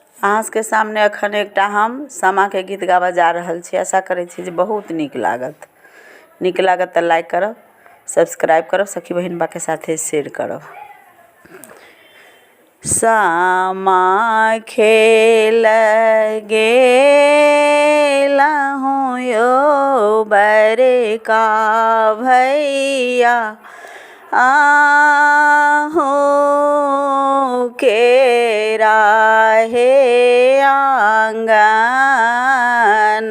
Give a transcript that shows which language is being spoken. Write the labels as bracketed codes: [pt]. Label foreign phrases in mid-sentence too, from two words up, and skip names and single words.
[mai] अहाँ के सामने अखन एकटा हम सामा के गीत गाबा जा रहल छी। आशा करै छी जे बहुत नीक लागत। नीक लागत तो लाइक करब, सब्सक्राइब करब, सखी बहिन बा के साथे शेयर करब। सामा खेल गेला हूँ यो बड़का भैया, आहू के राहे आंगन।